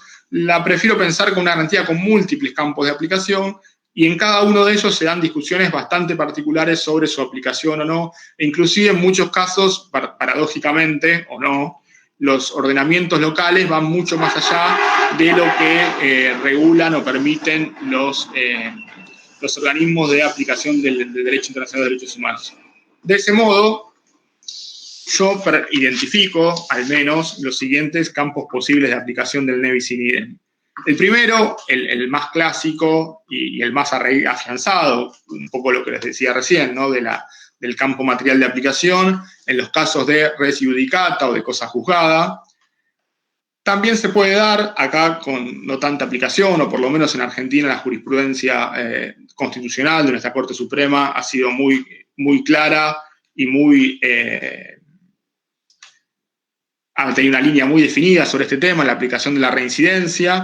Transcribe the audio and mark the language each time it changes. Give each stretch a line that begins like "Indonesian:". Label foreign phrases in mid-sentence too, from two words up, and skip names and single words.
Spanish: la prefiero pensar como una garantía con múltiples campos de aplicación, y en cada uno de ellos se dan discusiones bastante particulares sobre su aplicación o no, e inclusive en muchos casos, paradójicamente o no, los ordenamientos locales van mucho más allá de lo que regulan o permiten los organismos de aplicación del derecho internacional de derechos humanos. De ese modo, yo identifico al menos los siguientes campos posibles de aplicación del
Latin: ne bis in idem.
Spanish: El primero, el más clásico y el más afianzado, un poco lo que les decía recién, ¿no? Del campo material de aplicación, en los casos de
Latin: res iudicata
Spanish: o de cosa juzgada. También se puede dar acá con no tanta aplicación, o por lo menos en Argentina la jurisprudencia constitucional de nuestra Corte Suprema ha sido muy clara y ha tenido una línea muy definida sobre este tema, la aplicación de la reincidencia.